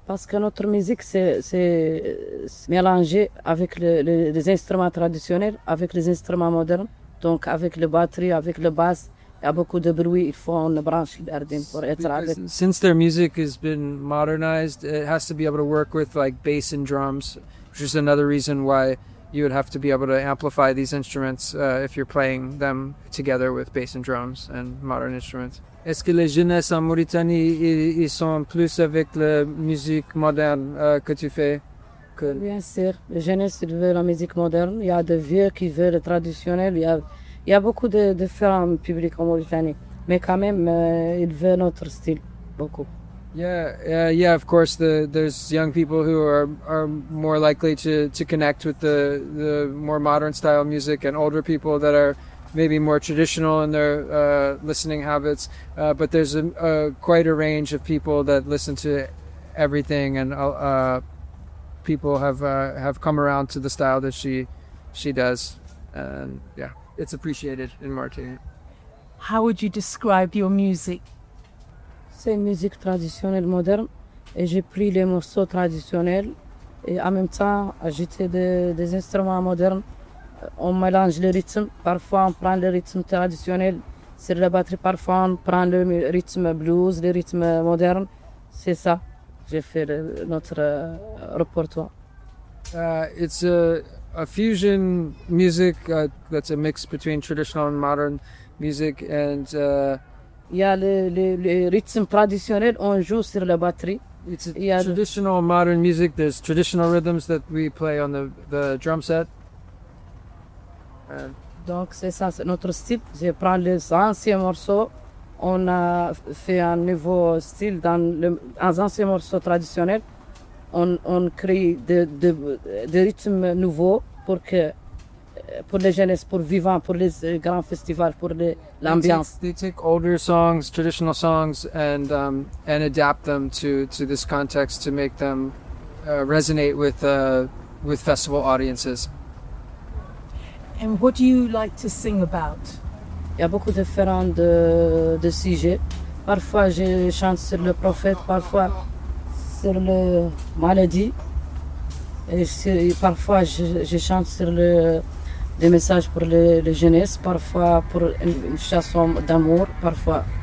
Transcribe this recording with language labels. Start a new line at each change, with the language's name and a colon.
French: Parce que notre musique c'est mélangé avec les instruments traditionnels avec les instruments modernes. Donc avec le batterie, avec le basse, il y a beaucoup de bruit, il faut une branche d'ardine pour être avec.
English: Since their music has been modernized, it has to be able to work with like bass and drums, which is another reason why you would have to be able to amplify these instruments if you're playing them together with bass and drums and modern instruments.
French: Est-ce que les jeunes en Mauritanie, ils sont plus avec la musique moderne que tu fais? Bien sûr, les jeunes veulent la musique moderne, il y a des vieux qui veulent le traditionnel, il y a beaucoup de différents publics en Mauritanie, mais quand même, ils veulent notre style, beaucoup.
English: Yeah, of course, there's young people who are more likely to connect with the more modern style music and older people that are maybe more traditional in their listening habits, but there's quite a range of people that listen to everything and people have come around to the style that she does, and yeah, it's appreciated in Martinique. How would you describe your music?
French: C'est une musique traditionnelle moderne, et j'ai pris les morceaux traditionnels et en même temps ajouté des instruments modernes. On mélange le rythme. Parfois on prend le rythme traditionnel sur la batterie. Parfois on prend le rythme blues, le rythme moderne. C'est ça. J'ai fait notre repertoire.
English: It's a fusion music that's a mix between traditional and modern music, and
French: le rythme traditionnel on joue sur la batterie.
English: It's a traditional modern music. There's traditional rhythms that we play on the drum set.
French: Donc c'est ça, c'est notre style. Je prends les anciens morceaux. On a fait un nouveau style dans les anciens morceaux traditionnels. On crée des rythmes nouveaux pour les jeunes, pour vivants, pour les grands festivals, pour l'ambiance.
English: They take older songs, traditional songs, and adapt them to this context to make them resonate with festival audiences. And what do you like to sing about?
French: Il y a beaucoup différents de sujets. Parfois je chante sur le prophète, parfois sur le maladie. Et parfois je chante sur des messages pour les jeunesse, parfois pour une chanson d'amour, parfois.